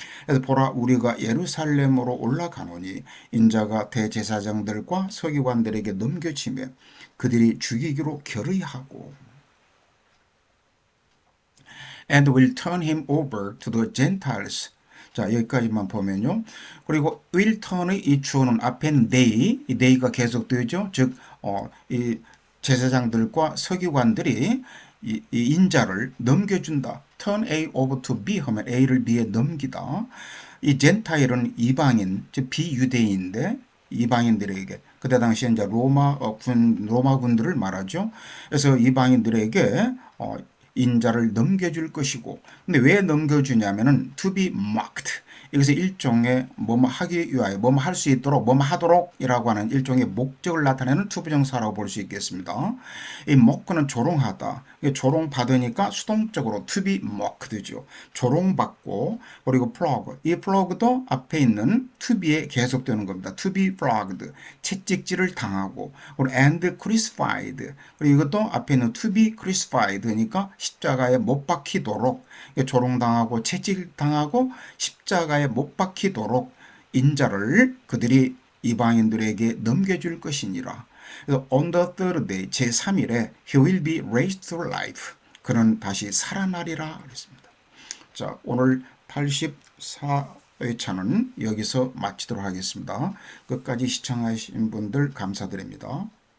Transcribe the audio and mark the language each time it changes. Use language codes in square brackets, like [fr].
[ko] 그래서 보라 우리가 예루살렘으로 올라가노니 인자가 대제사장들과 서기관들에게 넘겨지며 그들이 죽이기로 결의하고 [en] and will turn him over to the Gentiles. [ko] 자, 여기까지만 보면요. 그리고 will turn의 이 주어는 앞엔 they, 이 they가 계속되죠. 즉, 이 제사장들과 서기관들이 이 인자를 넘겨준다. turn A over to B 하면 A를 B에 넘기다. 이 젠타일은 이방인, 즉 비유대인인데 이방인들에게 그때 당시에 이제 로마군들을 말하죠. 그래서 이방인들에게 인자를 넘겨줄 것이고 근데 왜 넘겨주냐면은 [en] to be mocked [ko] 여기서 일종의 뭐뭐 하기 위하여 뭐뭐 할 수 있도록 뭐뭐 하도록 이라고 하는 일종의 목적을 나타내는 투부정사라고 볼 수 있겠습니다. 이 mock는 조롱하다 조롱받으니까 수동적으로 to be mocked죠. 조롱받고 그리고 flog 이 flog도 앞에 있는 to be에 계속되는 겁니다. [en] to be flogged [ko] 채찍질을 당하고 그리고 [en] and crucified [ko] 그리고 이것도 앞에 있는 [en] to be crucified [ko] 니까 십자가에 못 박히도록 조롱당하고 채찍당하고 십자가에 못 박히도록 인자를 그들이 이방인들에게 넘겨줄 것이니라. 그래서 [en] on the third day [ko] 제3일에 [en] he will be raised to life. [ko] 그는 다시 살아나리라 그랬습니다. 자, 오늘 84회차는 여기서 마치도록 하겠습니다. 끝까지 시청하신 분들 감사드립니다.